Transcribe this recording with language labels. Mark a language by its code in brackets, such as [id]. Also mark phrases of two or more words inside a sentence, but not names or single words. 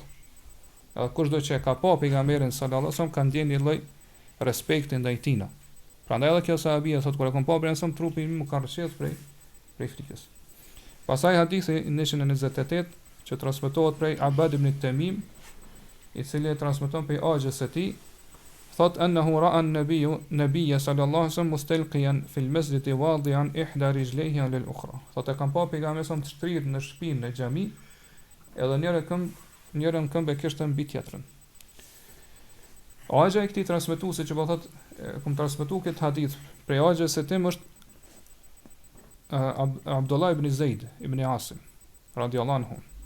[sq] Edhe kushdo që e ka pa pejgamberin [ar] صلى الله عليه وسلم [sq] ka ndjenjë një lloj respekti ndaj tij. Prandaj edhe kjo sahabia thot kur e kam pa pejgamberin trupi më ka rënqes prej frikës. Pastaj hadithi 128 që transmetohet prej Abad ibn Tamim, i cili e transmeton prej axhës së tij, thot [ar] أنه رأى النبي صلى الله عليه وسلم مستلقيا في المسجد واضعا إحدى رجليه على الأخرى. [sq] Thot e kam pa pejgamberin të shtrirë në shtëpinë në xhami, edhe njërën këmbë kishte mbi tjetrën. Axha e këtij transmetuesi që po thot kum transmetuar këtë hadith prej axhës së tim është Abdullah ibn Zaid ibn Asim [ar] رضي الله عنه.